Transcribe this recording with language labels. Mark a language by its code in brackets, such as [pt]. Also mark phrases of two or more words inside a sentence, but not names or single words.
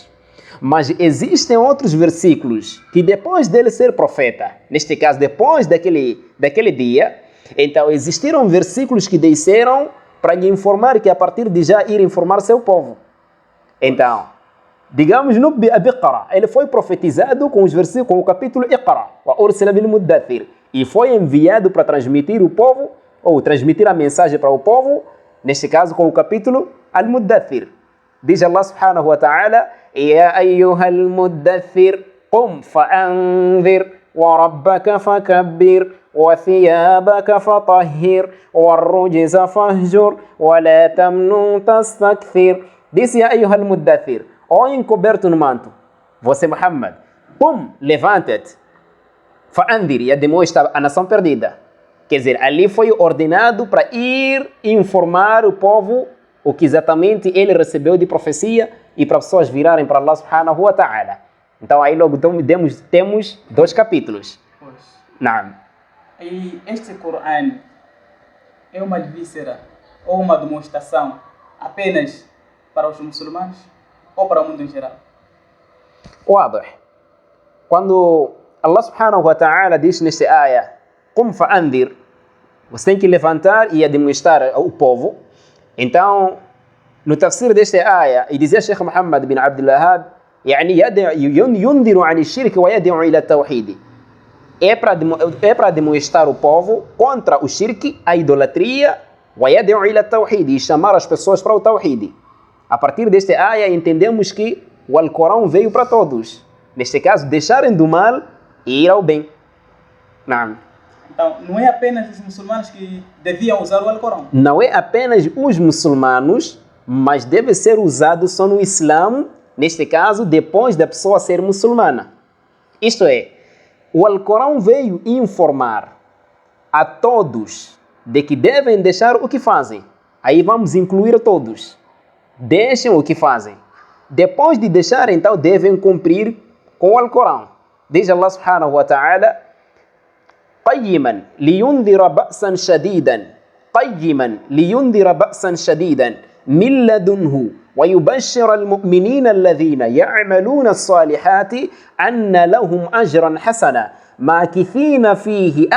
[pt] Mas existem outros versículos que depois dele ser profeta, neste caso depois daquele dia, então existiram versículos que disseram para lhe informar que a partir de já ir informar seu povo. Então, digamos no Biqara, ele foi profetizado com os versículos, com o capítulo Iqra, [ar] و أرسل بالمدثر, [pt] e foi enviado para transmitir o povo, ou transmitir a mensagem para o povo, neste caso com o capítulo Al-Muddathir. [ar] Diz الله سبحانه و تعالى يا أيها المدثر قم فأنذر و ربك فكبر و ثيابك فطهر و الرجز فاهجر و لا تمنن تستكثر. Disse, يا أيها المدثر, [pt] ó encoberto no manto, você Muhammad, qum, levanta-te, fa'anzir, e admoesta a nação perdida. Quer dizer, ali foi ordenado para ir informar o povo o que exatamente ele recebeu de profecia e para as pessoas virarem para [ar] الله سبحانه و تعالى. [pt] Então aí logo temos 2 capítulos. Pois. Não. E este Corão é uma víscera ou uma demonstração apenas para os muçulmanos ou para o mundo em geral? Wadah. Quando [ar] الله سبحانه و تعالى [pt] diz neste ayah, [ar] قم فأنذر, [pt] você tem que levantar e admoestar o povo. Então, no tafsir deste ayah, e dizia Sheikh Muhammad bin Abdul Wahhab, [ar] يعني ينذر عن الشرك ويدعو إلى التوحيد. [pt] É para admoestar o povo contra o shirk, a idolatria, [ar] ويدعو إلى التوحيد, [pt] e chamar as pessoas para o tawhid. A partir deste ayah entendemos que o Alcorão veio para todos. Neste caso, deixarem do mal e ir ao bem. Não. Então, não é apenas os muçulmanos que deviam usar o Alcorão. Não é apenas os muçulmanos, mas deve ser usado só no Islã, neste caso, depois da pessoa ser muçulmana. Isto é, o Alcorão veio informar a todos de que devem deixar o que fazem. Aí vamos incluir todos. Deixem o que fazem. Depois de deixar, então, devem cumprir com o Alcorão. [ar] Diz الله سبحانه و تعالى, قيما لينذر بأسا شديدا قيما لينذر بأسا شديدا من لدنه ويبشر المؤمنين الذين يعملون الصالحات أن لهم أجرا حسنا ماكثين فيه